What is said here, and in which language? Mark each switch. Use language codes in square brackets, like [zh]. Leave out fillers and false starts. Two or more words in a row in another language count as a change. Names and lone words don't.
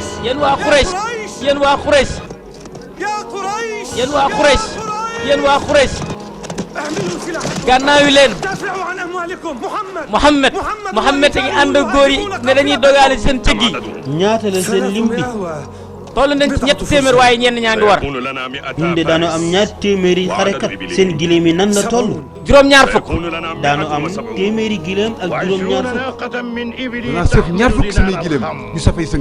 [wo] yéen waa Quraysh yéen waa Quraysh [ar] يا قريش [wo] yéen waa Quraysh yéen waa Quraysh [ar] احملوا سلاحكم [wo] gànnaayu leen. [ar] دافعوا عن أموالكم. [wo] Muhammad a ngi ànd ak góor yi ne dañuy dogaale seen cëg yi. ñaata la seen lim bi. toll nañ ci ñetti téeméer waaye ñenn ñaa ngi war. ñun de daanu am ñaar téeméeri xarekat seen gileem yi nan la toll. juróom-ñaar fukk. daanu am téeméeri gileem ak juróom-ñaar fukk. danaa seet ñaar fukki samay gileem ñu safay sëng.